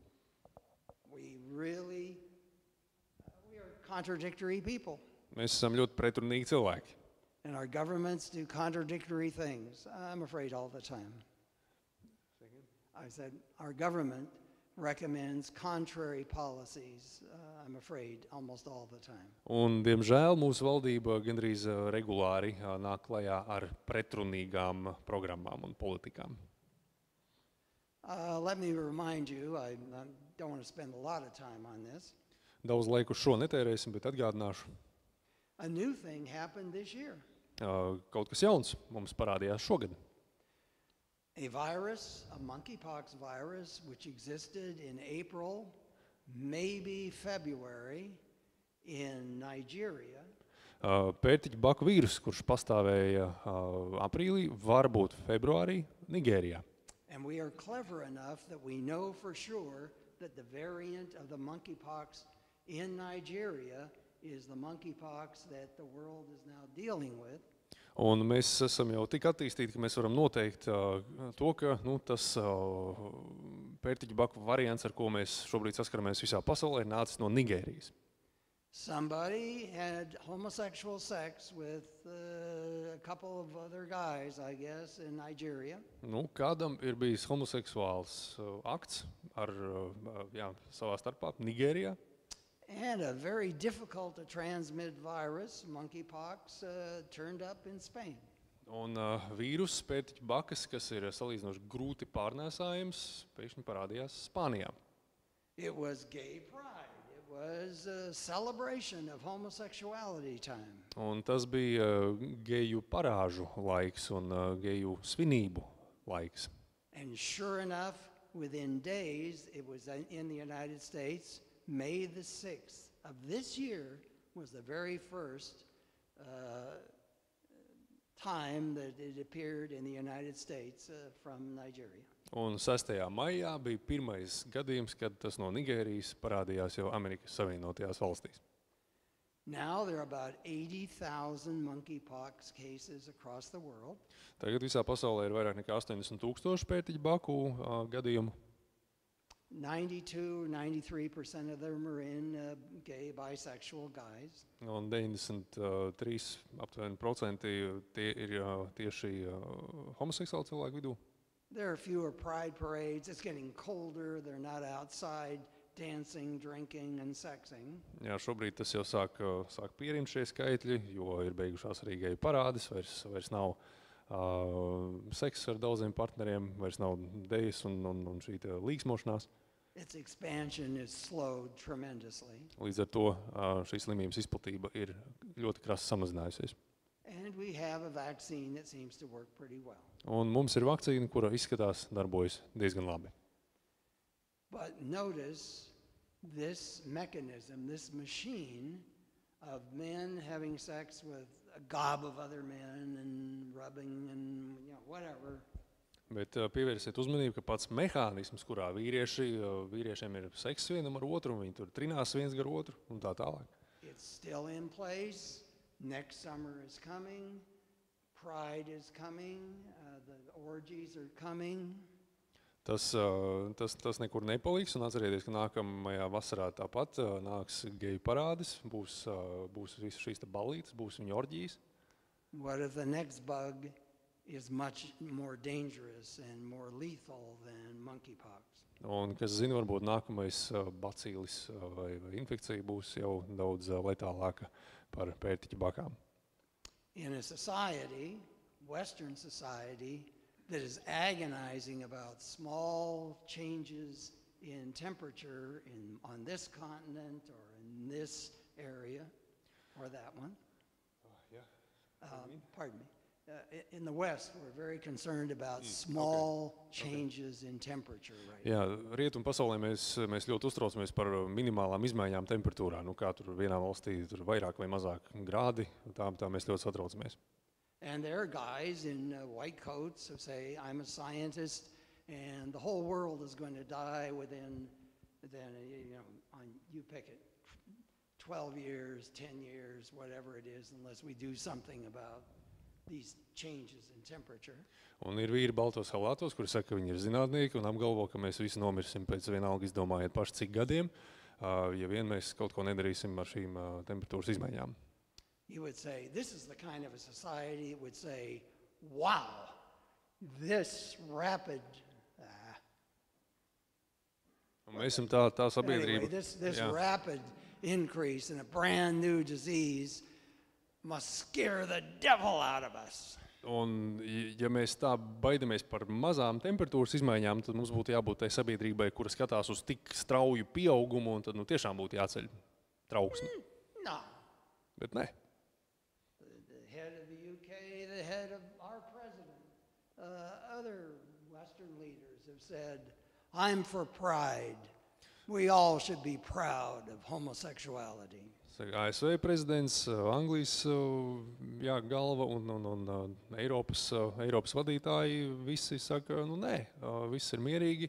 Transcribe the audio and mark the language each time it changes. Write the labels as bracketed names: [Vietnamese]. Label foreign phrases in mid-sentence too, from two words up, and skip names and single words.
[English] We are contradictory people. [Latvian] Mēs esam ļoti pretrunīgi cilvēki. [English] And our governments do contradictory things, I'm afraid, all the time. I said, our government recommends contrary policies, I'm afraid, almost all the time. [Latvian] Un, diemžēl, mūsu valdība gandrīz regulāri nāk klajā ar pretrunīgām programmām un politikām. [English] Let me remind you, I don't want to spend a lot of time on this. [Latvian] Daudz laiku šo netērēsim, bet atgādināšu. [English] A new thing happened this year. [Latvian] Kaut kas jauns mums parādījās šogad. [English] A virus, a monkeypox virus, which existed in April, maybe February, in Nigeria. [Latvian] Pērtiķu baku vīrus, kurš pastāvēja aprīlī, varbūt februārī, Nigērijā. [English] And we are clever enough that we know for sure that the variant of the monkeypox in Nigeria is the monkeypox that the world is now dealing with. [Latvian] Un mēs esam jau tik attīstīti, ka mēs varam noteikt to, ka tas pērtiķu baku variants, ar ko mēs šobrīd saskaramies visā pasaulē, ir nācis no Nigērijas. [English] Somebody had homosexual sex with a couple of other guys, I guess, in Nigeria. [Latvian] Kādam ir bijis homoseksuāls akts ar savā starpā Nigērijā. [English] And a very difficult to transmit virus, monkeypox, turned up in Spain. [Latvian] Un vīrus pērtiķu bakas, kas ir salīdzinoši grūti pārnēsājams, pēkšņi parādījās Spānijā. [English] It was gay pride. It was a celebration of homosexuality time. [Latvian] Un tas bija geju parāžu laiks un geju svinību laiks. [English] And sure enough, within days, it was in the United States, May the 6th of this year was the very first time that it appeared in the United States from Nigeria. [Latvian] Un 6. maijā bija pirmais gadījums, kad tas no Nigērijas parādījās jau Amerikas Savienotajās valstīs. [English] Now there are about 80,000 monkeypox cases across the world. [Latvian] Tagad visā pasaulē ir vairāk nekā 80,000 pērtiķu baku gadījumu. [English] 92-93% of them are in gay, bisexual guys. [Latvian] Un 93% tie ir tieši homoseksuāli cilvēku vidū. [English] There are fewer pride parades. It's getting colder. They're not outside dancing, drinking, and sexing. [Latvian] Jā, šobrīd tas jau sāk pierimt šie skaitļi, jo ir beigušās arī geju parādes, vairs nav seks ar daudziem partneriem, vairs nav dejas un šī līksmošanās. [English] Its expansion is slowed tremendously. [Latvian] Līdz ar to šīs slimības izplatība ir ļoti krasi samazinājusies. [English] And we have a vaccine that seems to work pretty well. [Latvian] Un mums ir vakcīna, kura izskatās darbojas diezgan labi. [English] But notice this mechanism, this machine of men having sex with a gob of other men and rubbing and whatever. [Latvian] Bet pievērsiet uzmanību, ka pats mehānisms, kurā vīriešiem ir seks vienam ar otru, un viņi tur trinās viens gar otru un tā tālāk. [English] It's still in place. Next summer is coming. Pride is coming. The orgies are coming. [Latvian] Tas nekur nepaliks, un atcerieties, ka nākamajā vasarā tāpat nāks geju parādes, būs visas šīs ballītes, būs viņu orģijas. [English] What if the next bug is much more dangerous and more lethal than monkeypox? [Latvian] Un, kas zina, varbūt nākamais bacīlis vai infekcija būs jau daudz letālāka par pērtiķu bakām. [English] In a society, Western society, that is agonizing about small changes in temperature on this continent or in this area or that one. Pardon me. In the West, we're very concerned about small changes in temperature right now. [Latvian] Jā, rietumu pasaulē mēs ļoti uztraucamies par minimālām izmaiņām temperatūrā. Nu, kā tur vienā valstī tur vairāk vai mazāk grādi, tā mēs ļoti satraucamies. [English] And there are guys in white coats who say, I'm a scientist, and the whole world is going to die within, you pick it, 12 years, 10 years, whatever it is, unless we do something about these changes in temperature. [Latvian] Un ir vīri baltos halātos, kuri saka, ka viņi ir zinātnieki un apgalvo, ka mēs visi nomirsim pēc vienalga izdomājiet paši cik gadiem, ja vien mēs kaut ko nedarīsim ar šīm temperatūras izmaiņām. [English] You would say, this is the kind of a society that would say, wow, this rapid... [Latvian] Un mēs esam tā sabiedrība. [English] Anyway, this rapid increase in a brand new disease must scare the devil out of us. [Latvian] Un, ja mēs tā baidamies par mazām temperatūras izmaiņām, tad mums būtu jābūt tai sabiedrībai, kura skatās uz tik strauju pieaugumu, un tad tiešām būtu jāceļ trauksme. [English] No. [Latvian] Bet ne. [English] The head of the UK, the head of our president, other Western leaders have said, I'm for pride. We all should be proud of homosexuality. [Latvian] ASV prezidents, Anglijas galva un Eiropas vadītāji visi saka, nē, viss ir mierīgi.